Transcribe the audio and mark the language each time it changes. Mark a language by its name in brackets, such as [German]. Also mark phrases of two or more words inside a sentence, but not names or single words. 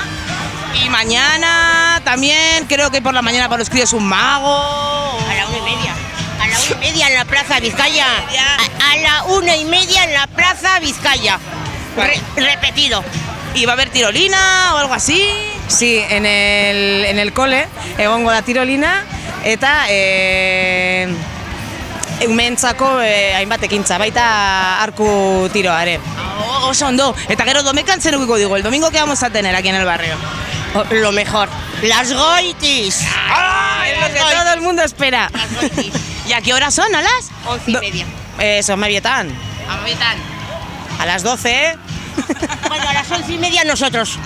[Spanish] Y mañana también, creo que por la mañana para los críos un mago. A la 1:30. A la 1:30 en la Plaza Vizcaya. A la 1:30 en la Plaza Vizcaya. Repetido. ¿Y va a haber tirolina o algo así? Sí, en el cole [Basque] egongo da tirolina eta umeentzako hainbat ekintza, baita arku tiroa ere. Oso ondo. Eta gero domekan zer edukiko digo, [Spanish] el domingo que vamos a tener aquí en el barrio. Lo mejor. Las goitis. Es lo que todo el mundo espera. Las goitis. ¿Y a qué hora son? ¿A las? 11:30. Eso, mabietan. A las 12, Bueno, a las 11:30 nosotros.